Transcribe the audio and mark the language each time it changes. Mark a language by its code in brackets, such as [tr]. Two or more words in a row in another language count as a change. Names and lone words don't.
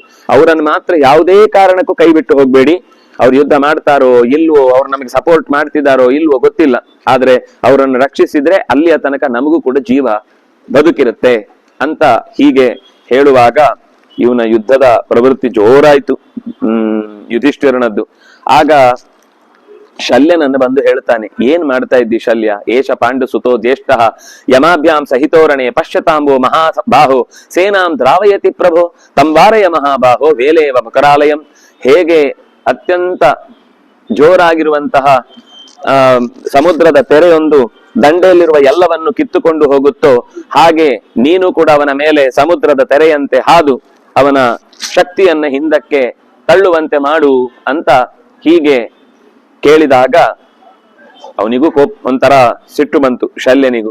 [kn] ಅವರನ್ನು ಮಾತ್ರ ಯಾವುದೇ ಕಾರಣಕ್ಕೂ ಕೈ ಬಿಟ್ಟು ಹೋಗ್ಬೇಡಿ. ಅವ್ರು ಯುದ್ಧ ಮಾಡ್ತಾರೋ ಇಲ್ವೋ, ಅವ್ರು ನಮಗೆ ಸಪೋರ್ಟ್ ಮಾಡ್ತಿದ್ದಾರೋ ಇಲ್ವೋ ಗೊತ್ತಿಲ್ಲ, ಆದ್ರೆ ಅವರನ್ನು ರಕ್ಷಿಸಿದ್ರೆ ಅಲ್ಲಿಯ ತನಕ ನಮಗೂ ಕೂಡ ಜೀವ ಬದುಕಿರುತ್ತೆ ಅಂತ ಹೀಗೆ ಹೇಳುವಾಗ ಇವನ ಯುದ್ಧದ ಪ್ರವೃತ್ತಿ ಜೋರಾಯ್ತು ಯುಧಿಷ್ಠಿರನದ್ದು. ಆಗ ಶಲ್ಯನನ್ನು ಬಂದು ಹೇಳ್ತಾನೆ, ಏನ್ ಮಾಡ್ತಾ ಇದ್ದಿ ಶಲ್ಯ? [sa] ಏಷ ಪಾಂಡು ಸುತೋ ಜ್ಯೇಷ್ಠ ಯಮಾಭ್ಯಾಂ ಸಹಿತೋರಣೆ ಪಶ್ಯತಾಂಬೋ ಮಹಾಬಾಹೋ ಸೇನಾಂ ದ್ರಾವಯತಿ ಪ್ರಭೋ ತಂವಾರಯ ಮಹಾಬಾಹೋ ವೇಲೇವ ಮಕರಾಲಯಂ. [kn] ಹೇಗೆ ಅತ್ಯಂತ ಜೋರಾಗಿರುವಂತಹ ಸಮುದ್ರದ ತೆರೆಯೊಂದು ದಂಡೆಯಲ್ಲಿರುವ ಎಲ್ಲವನ್ನು ಕಿತ್ತುಕೊಂಡು ಹೋಗುತ್ತೋ ಹಾಗೆ ನೀನು ಕೂಡ ಅವನ ಮೇಲೆ ಸಮುದ್ರದ ತೆರೆಯಂತೆ ಹಾದು ಅವನ ಶಕ್ತಿಯನ್ನ ಹಿಂದಕ್ಕೆ ತಳ್ಳುವಂತೆ ಮಾಡು ಅಂತ ಹೀಗೆ ಕೇಳಿದಾಗ ಅವನಿಗೂ ಒಂಥರ ಸಿಟ್ಟು ಬಂತು ಶಲ್ಯನಿಗೂ.